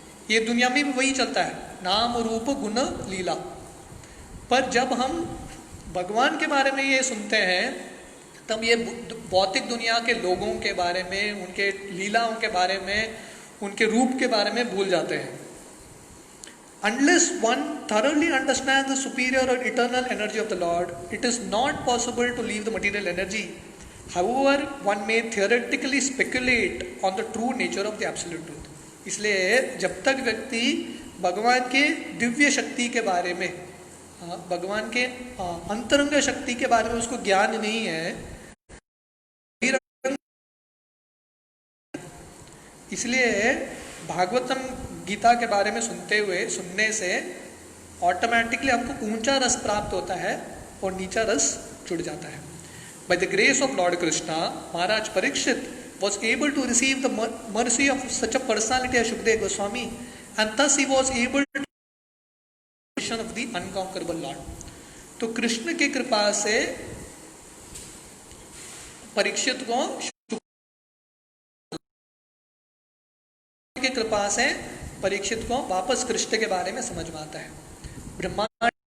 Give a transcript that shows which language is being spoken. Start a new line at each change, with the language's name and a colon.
Hindi: ये दुनिया में भी वही चलता है, नाम रूप गुण लीला। पर जब हम भगवान के बारे में ये सुनते हैं, तब ये भौतिक दुनिया के लोगों के बारे में, उनके लीलाओं के बारे में, उनके रूप के बारे में भूल जाते हैं।
English: Unless one thoroughly understands the superior or eternal energy of the Lord, it is not possible to leave the material energy. However, one may theoretically speculate on the true nature of the absolute truth.
Hindi: इसलिए जब तक व्यक्ति भगवान के दिव्य शक्ति के बारे में, भगवान के अंतरंग शक्ति के बारे में उसको ज्ञान नहीं है, इसलिए भागवतम गीता के बारे में सुनने से ऑटोमेटिकली हमको ऊंचा रस प्राप्त होता है और नीचा रस छूट जाता है।
English: By the grace of Lord Krishna, Maharaj Parikshit was able to receive the mercy of such a personality as Shukdev Goswami, and thus he was able to vision of the unconquerable Lord.
Hindi: तो कृष्ण की कृपा से परीक्षित को, की कृपा से परीक्षित को वापस कृष्ण के बारे में समझ में आता है। ब्रह्मांड